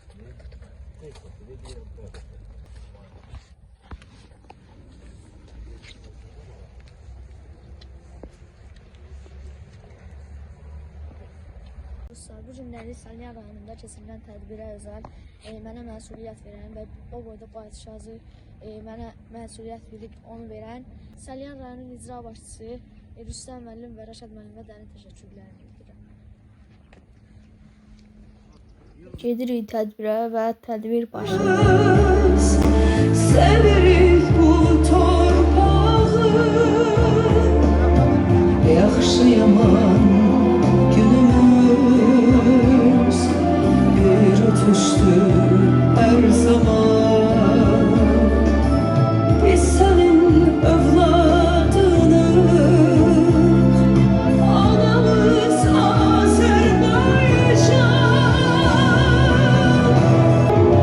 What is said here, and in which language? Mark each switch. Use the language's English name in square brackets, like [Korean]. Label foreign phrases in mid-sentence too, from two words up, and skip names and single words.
[Azerbaijani] Bu günləri Salyan rayonunda keçirilən tədbirə özəl mənə məsuliyyət verən və o boyda Bayatışazı mənə məsuliyyət bilib onu verən Salyan rayonunun icra başçısı Rüstəm müəllim və Rəşad müəllimə dərin təşəkkürlərimi bildirirəm. Gedirik tədbirə və tədbir başlayır. Severiz bu torpağı, yaxşı yaman günümüz bir ötüştü her zaman. Biz senin evladınız, anamız Azerbaycan.